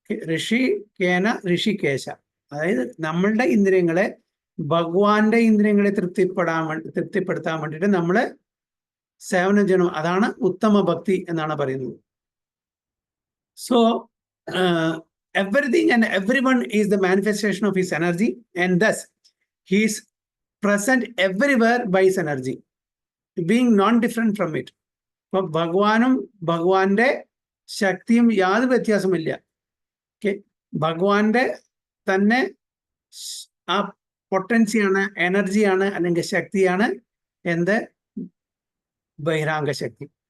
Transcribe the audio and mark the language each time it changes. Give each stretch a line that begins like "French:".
Sanskrit: ഋഷി കേന ഋഷികേശ.
Malayalam: അതായത് നമ്മളുടെ ഇന്ദ്രിയങ്ങളെ ഭഗവാന്റെ ഇന്ദ്രിയങ്ങളെ തൃപ്തിപ്പെടുത്താൻ വേണ്ടിയിട്ട് നമ്മള് സേവനം ചെയ്യണം. അതാണ് ഉത്തമ ഭക്തി എന്നാണ് പറയുന്നത്.
English: So everything and everyone is the manifestation of his energy, and thus he is present everywhere by his energy, being non-different from it.
Malayalam: അപ്പൊ ഭഗവാനും ഭഗവാന്റെ ശക്തിയും യാതൊരു വ്യത്യാസമില്ല. ഓക്കെ, ഭഗവാന്റെ തന്നെ ആ പൊട്ടൻസിയാണ്, എനർജിയാണ്, അല്ലെങ്കിൽ ശക്തിയാണ് എന്ത് ബഹിരാംഗ ശക്തി.